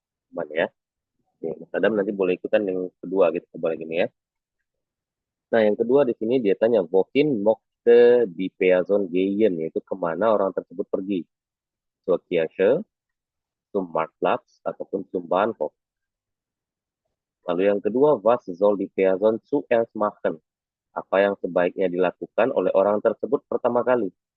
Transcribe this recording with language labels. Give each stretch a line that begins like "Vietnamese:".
Indonesian: Aman ya. Oke, Mas Adam nanti boleh ikutan yang kedua gitu, boleh gini ya. Nah, yang kedua di sini dia tanya,
German: Wohin möchte die Person gehen?
Indonesian: Yaitu kemana orang tersebut pergi.
German: Zur Kirche, zum Marktplatz,
Indonesian: ataupun
German: zum Bahnhof.
Indonesian: Lalu yang kedua,
German: was soll die Person zuerst machen?
Indonesian: Apa yang sebaiknya dilakukan oleh orang tersebut pertama kali?